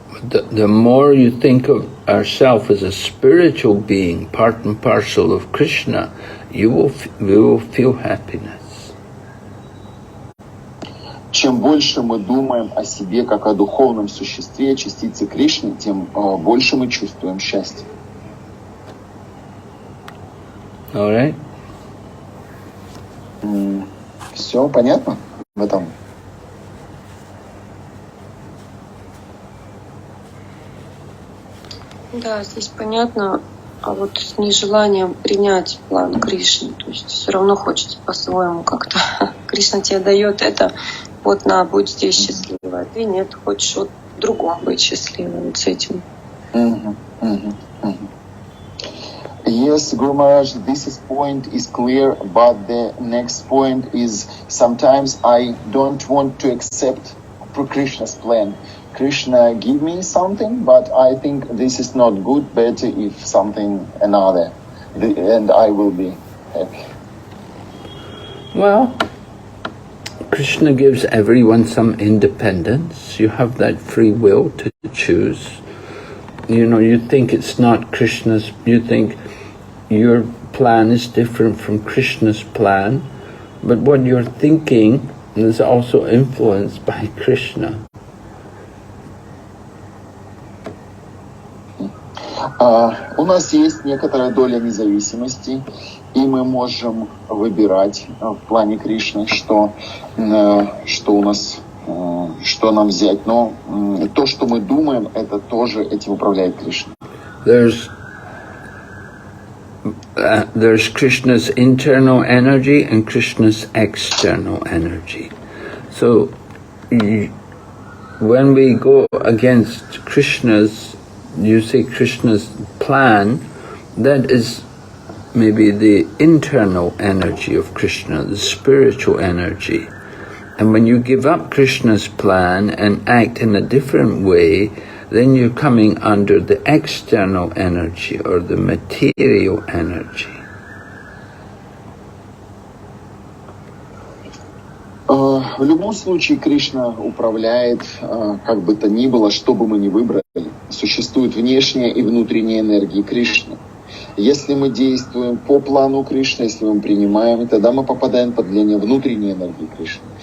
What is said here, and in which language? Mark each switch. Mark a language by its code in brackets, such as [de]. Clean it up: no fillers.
[en] The more you think of ourselves as a spiritual being, part and parcel of Krishna, we will feel happiness. [ru] Чем больше мы думаем о себе как о духовном существе, частице Кришны, тем больше мы чувствуем счастье. [en] All right. [ru] Все понятно в этом? Да, здесь понятно. а вот с нежеланием принять план Кришны. То есть все равно хочется по-своему как-то. Кришна тебе дает это, вот на, будь здесь счастлива. А ты нет, хочешь вот в другом быть счастливым, вот с этим. [en] Yes, Guru Maharaj, point is clear, but the next point is sometimes I don't want to accept Krishna's plan. Krishna give me something, but I think this is not good, better if something another, and I will be happy. Well, Krishna gives everyone some independence. You have that free will to choose. You know, you think it's not Krishna's, you think your plan is different from Krishna's plan, but what you're thinking is also influenced by Krishna. [ru] У нас есть некоторая доля независимости, и мы можем выбирать в плане Кришны, что у нас, что нам взять. Но то, что мы думаем, это тоже этим управляет Кришна. [en] There's Krishna's internal energy and Krishna's external energy. So when we go against Krishna's, you say Krishna's plan, that is maybe the internal energy of Krishna, the spiritual energy. And when you give up Krishna's plan and act in a different way, then you're coming under the external energy or the material energy. [ru] В любом случае Кришна управляет, как бы то ни было, что бы мы ни выбрали. Существует внешняя и внутренняя энергии Кришны. Если мы действуем по плану Кришны, если мы принимаем, тогда мы попадаем под влияние внутренней энергии Кришны.